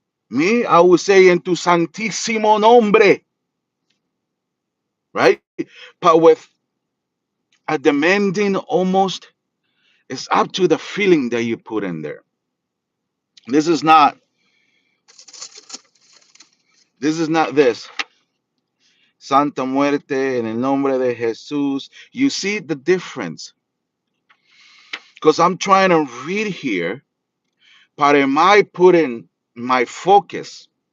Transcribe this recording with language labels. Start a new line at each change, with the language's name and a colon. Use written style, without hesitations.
English: Me, I would say in
Spanish: tu santísimo nombre,
English: right? But with a demanding almost, it's up to the feeling that you put in there. This is not, this is not this.
Spanish: Santa Muerte en el nombre de Jesús.
English: You see the difference? Because I'm trying to read here, but am I putting my focus?